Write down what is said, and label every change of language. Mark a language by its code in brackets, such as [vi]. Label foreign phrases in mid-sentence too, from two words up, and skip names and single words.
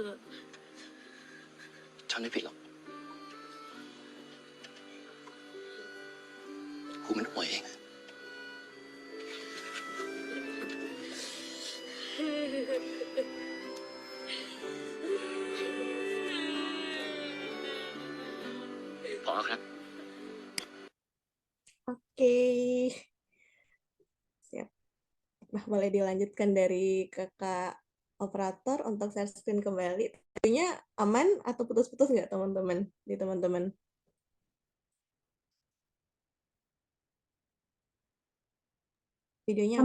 [th] ฉันไม่ผิดหรอกครูมันห่วยเองอะ พอครับ [id] Oke, siap. Nah, boleh dilanjutkan dari kakak operator untuk [en] share screen [id] kembali. Videonya aman atau putus-putus nggak teman-teman? Di teman-teman. Videonya